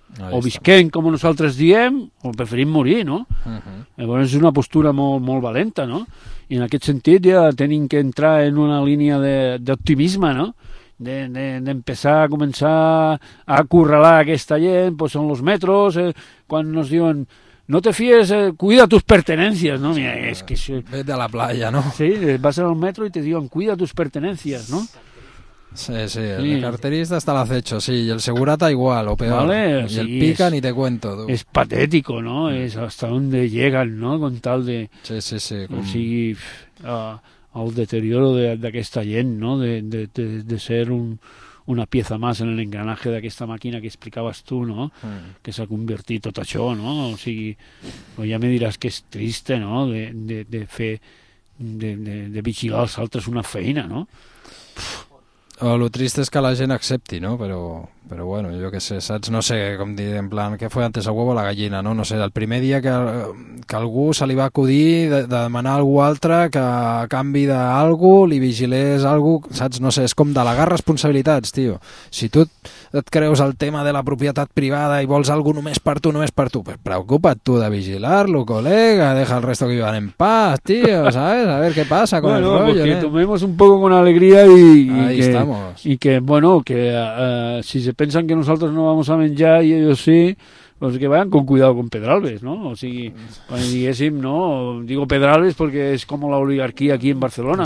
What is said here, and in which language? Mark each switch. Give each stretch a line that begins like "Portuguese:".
Catalan: Ahí o visquem com nosaltres diem, o preferim morir, no? Llavors és una postura molt, molt valenta, no? I en aquest sentit ja tenim que entrar en una línia d'optimisme, no? D'empezar a començar a acorralar aquesta gent, pues són els metros, quan ens diuen...
Spanish: No te fies, cuida tus pertenencias, ¿no? Mira, es que... Vete a la playa, ¿no? Sí, vas al metro y te digan, cuida tus pertenencias, ¿no? Sí, sí, el sí. Carterista está al acecho, sí, y el segurata igual, o peor. ¿Vale? Y sí, el pica, ni te cuento, tú. Es patético, ¿no? Es hasta donde llegan, ¿no? Con tal de... Sí, sí, sí.
Catalan: Com... O sigui, el deterioro d'aquesta gent, ¿no?
Spanish: De ser un... una pieza más en el engranaje de
Catalan: aquesta màquina que explicaves tu,
Spanish: no?
Catalan: Que s'ha convertit tot això, no? O sigui, ja me diràs que és triste, no? De fer de vigilar als altres una feina, no? O lo triste és que la gent accepti, no? Però bueno, jo que sé, saps? No sé, com dir, en plan, què
Spanish: fue antes, el huevo o la gallina,
Catalan: no? No sé, el primer dia que algú se li va acudir de demanar a algú altre que a canvi d'algú li vigilés algú, saps? No sé, és com delegar responsabilitats, tio. Si tu et creus el tema de la propietat privada i vols algú només per tu, només per tu, pues preocupa't tu de vigilar-lo, col·lega,
Spanish: deja el resto que vivan en paz,
Catalan: tio, saps?
Spanish: A ver què passa con bueno, el rollo, pues que tomemos un poco con alegría y que, bueno, que si se pensan que nosaltres no vamos a menjar i ells sí, pues que vayan con cuidado con Pedralbes, ¿no?
Catalan: O sigui, quan diguéssim,
Spanish: no, digo Pedralbes porque es como la oligarquía aquí en Barcelona, ¿no?